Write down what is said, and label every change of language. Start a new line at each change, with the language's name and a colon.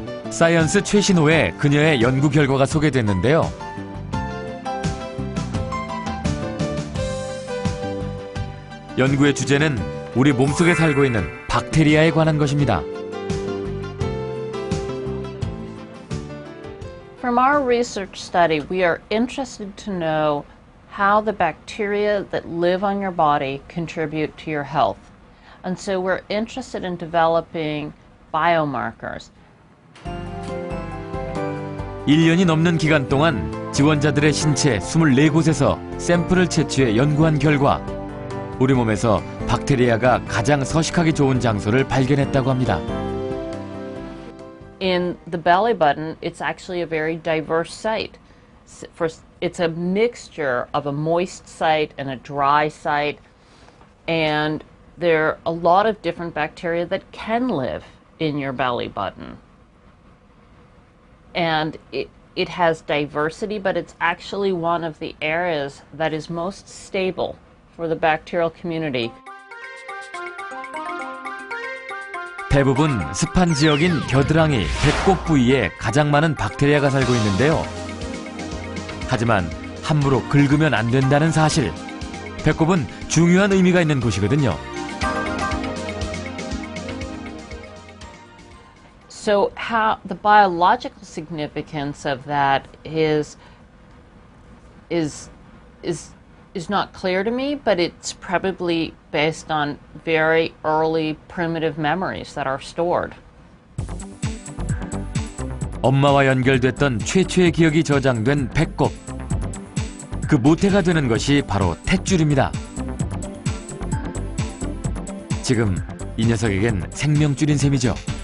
Korean: 사이언스 최신호에 그녀의 연구 결과가 소개됐는데요. 연구의 주제는 우리 몸속에 살고 있는 박테리아에 관한 것입니다.
English: From our research study, we are interested to know how the bacteria that live on your body contribute to your health. And so we're interested in developing biomarkers.
Korean: 1년이 넘는 기간 동안 지원자들의 신체 24곳에서 샘플을 채취해 연구한 결과 우리 몸에서 박테리아가 가장 서식하기 좋은 장소를 발견했다고 합니다.
English: in the belly button, it's actually a very diverse site. It's a mixture of a moist site and a dry site, and there are a lot of different bacteria that can live in your belly button. And it has diversity, but it's actually one of the areas that is most stable for the bacterial community.
Korean: 대부분 습한 지역인 겨드랑이, 배꼽 부위에 가장 많은 박테리아가 살고 있는데요. 하지만 함부로 긁으면 안 된다는 사실. 배꼽은 중요한 의미가 있는 곳이거든요.
English: So how the biological significance of that is not clear to me, but it's probably based on very early primitive memories that are stored.
Korean: 엄마와 연결됐던 최초의 기억이 저장된 배꼽. 그 모태가 되는 것이 바로 탯줄입니다. 지금 이 녀석에겐 생명줄인 셈이죠.